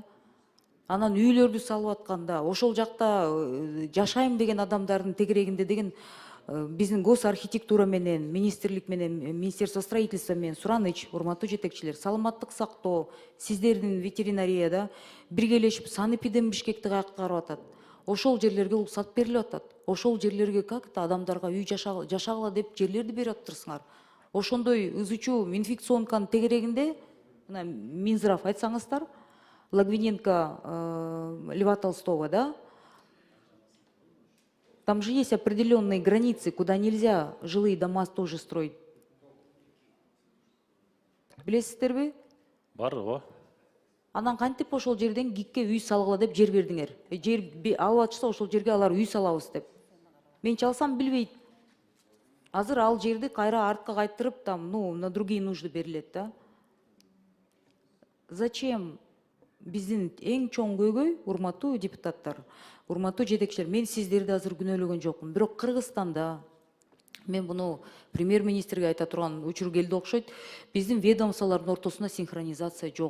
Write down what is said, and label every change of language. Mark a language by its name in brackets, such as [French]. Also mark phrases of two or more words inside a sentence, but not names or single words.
[Kyrgyz] Анан үйлөрдү салып атканда, ошол жакта жашайм деген адамдардын тегерегинде деген биздин госархитектура менен, министрлик менен, [Russian] министерство строительства [Kyrgyz] менен сураныч, урматтуу жетекчилер, саламаттык сактоо, сиздердин ветеринарияда биргелешип санэпидем Бишкекти каткарып атат. Ошол жерлерге уруксат берилип атат. Ошол жерлерге как-то адамдарга үй жашагыла деп жерлерди берип атыптырсыңар. Ошондой ызычуу инфекционканын тегерегинде, мына Минздрав айтсаңыздар, Логвиненко, [Russian] Льва Толстого, да? Там же есть определенные границы, куда нельзя жилые дома тоже строить. [Kyrgyz] Билесиздерби? Бар, ооба. Анан кантип ошол жерден ГИКке үй салгыла деп жер бердиңер? Жер алып атышса ошол жерге алар үй салабыз деп. Мен чалсам билбейт. Азыр ал жерди кайра артка кайтырып, [Russian] там, на другие нужды берилет, да? Зачем? [Kyrgyz] Биздин эң чоң көйгөй, урматтуу депутаттар, урматтуу жетекчилер, мен сиздерди азыр күнөөлөгөн жокмун. Бирок Кыргызстанда, мен буну премьер-министрге айта турган учур келди окшойт, биздин ведомстволордун ортосунда синхронизация жок.